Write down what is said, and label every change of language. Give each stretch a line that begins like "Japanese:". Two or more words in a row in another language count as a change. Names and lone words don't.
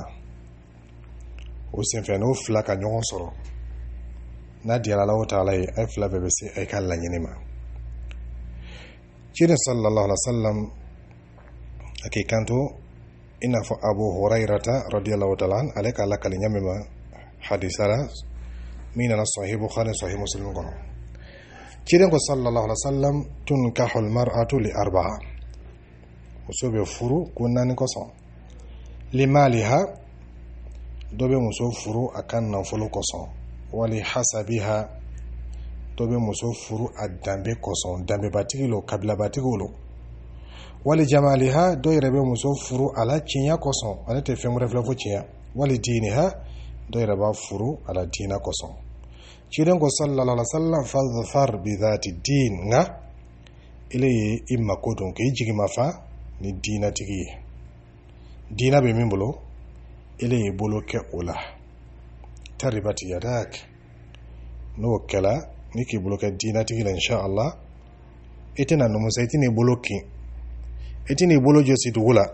Bambara: O senfɛ n'o fila ka ɲɔgɔn sɔrɔ, n'a diyara
Arabic: الله تعالى
Bambara: ye, a fila bɛɛ bɛ se a ka laɲini ma. Ciden
Arabic: صلى الله عليه وسلم
Bambara: a k'i kanto i n'a fɔ Abu Hurayrata
Arabic: رضي الله تعالى عن,
Bambara: ale ka lakali ɲami ma hadisa la min nana Sahih Bukhari Sahih Muslim kɔnɔ. Ciden ko
Arabic: صلى الله عليه وسلم تنكح المرأة لأربع,
Bambara: muso bɛ furu ko naani kɔsɔn. Limaliha, dɔ bɛ muso furu a ka nafolo kɔsɔn. Wali hasabiha, dɔ bɛ muso furu a danbe kɔsɔn, danbebatigi lo, kabilabatigi lo. Wali jamaliha, dɔ yɛrɛ bɛ muso furu a la tiɲɛ kɔsɔn, ale tɛ fɛn wɛrɛ filɛ fo tiɲɛ. Wali diiniha, dɔ yɛrɛ b'a furu a la diinɛ kɔsɔn. Ciden ko
Arabic: صلى الله عليه وسلم فاظفر بذات الدين,
Bambara: nka ile ye i mako don k'i jigi ma fa ni diinɛtigi ye. Diinɛ bɛ min bolo, ile ye bolo kɛ o la.
Arabic: تربت يداك,
Bambara: n'o kɛla ni k'i bolo kɛ diinɛtigi la
Arabic: إن شاء الله,
Bambara: i tɛna numusa, i tɛna i bolo kin, i tɛna i bolo jɔsi dugu la.